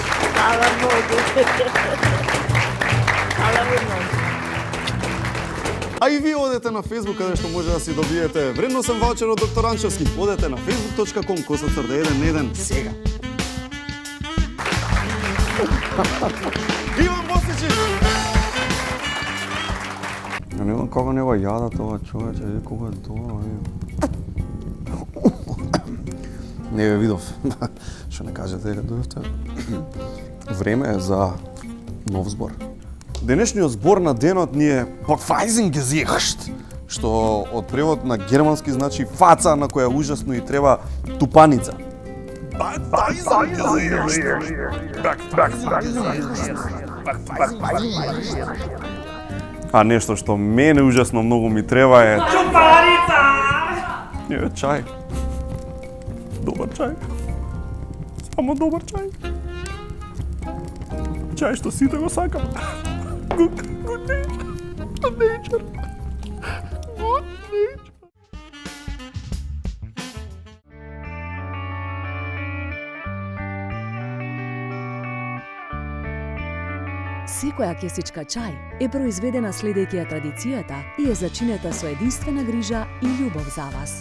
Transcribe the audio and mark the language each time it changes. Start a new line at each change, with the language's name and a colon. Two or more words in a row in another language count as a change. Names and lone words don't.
Macedonian: Фала многу. Фала многу. А и вие одете на Facebook, каде што може да си добиете вредносен ваучер од доктор Анчевски. Одете на facebook.com/111 сега. Иван Босичич!
Serbian: Ja ne znam kako njega jada toga čovječa, koga je to,
Macedonian: Не ве видов. Што не кажете дека дојдовте? Време е за нов збор. Денешниот збор на денот ни е Verweisungsgesicht, што од превод на германски значи фаца на која ужасно и треба тупаница. А нешто што мене ужасно многу ми треба е... Тупаница! Е, чај. Добар чај. Само добар чај. Чај што сите го сакам.
English: Good nature.
Macedonian: Секоја кесичка чај е произведена следејќи ја традицијата и е зачинета со единствена грижа и љубов за вас.